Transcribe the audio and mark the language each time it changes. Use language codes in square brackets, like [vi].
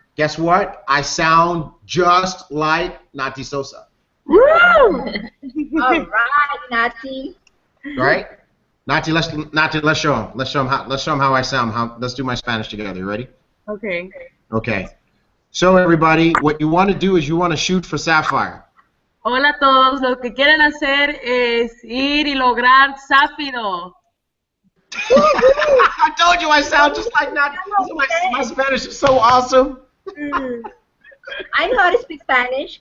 [en] Guess what? I sound just like Nati Sosa. Woo! All right, Nati. Right? Nati, let's show him. Let's show him how I sound. Let's do my Spanish together. You ready? Okay. Okay. So everybody, what you want to do is you want to shoot for Sapphire. [es] Hola a todos, lo que quieren hacer es ir y lograr Sáfido. [en] I told you I sound just like Nati. My Spanish is so awesome. I know how to speak Spanish.